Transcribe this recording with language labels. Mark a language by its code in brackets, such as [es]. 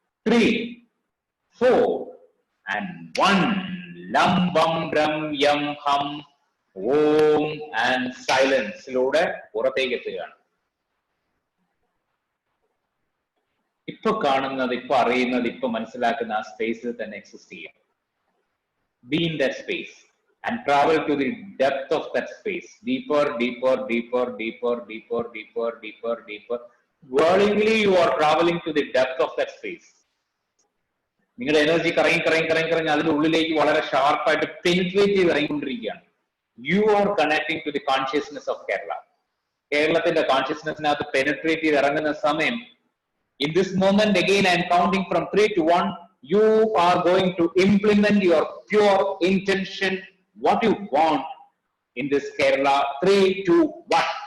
[ml] 3, 4 and 1, ലം ബം രം യം ഹം ഓം ആൻഡ് സൈലൻസിലൂടെ പുറത്തേക്ക് എത്തുകയാണ്. ഇപ്പൊ കാണുന്നത്, ഇപ്പൊ അറിയുന്നത്, ഇപ്പൊ മനസ്സിലാക്കുന്ന ആ സ്പേസിൽ തന്നെ എക്സിസ്റ്റ് ചെയ്യാം. [en] Be in that space and travel to the depth of that space. Deeper, deeper, deeper, deeper, deeper, deeper, deeper, deeper. Whirlingly you are traveling to the depth of that space. [ml] നിങ്ങളുടെ energy കറങ്ങി കറങ്ങി കറങ്ങി കറങ്ങി അതിന്റെ ഉള്ളിലേക്ക് വളരെ ഷാർപ്പായിട്ട് penetrate ചെയ്ത് ഇറങ്ങിക്കൊണ്ടിരിക്കുകയാണ്. [en] You are connecting to the consciousness of Kerala. [ml] കേരളത്തിന്റെ കോൺഷ്യസ്നെസ്സിനകത്ത് പെനിട്രേറ്റ് ചെയ്ത് ഇറങ്ങുന്ന സമയം, [en] in this moment again I am counting from 3 to 1, you are going to implement your pure intention, what you want in this Kerala. 3, 2, 1.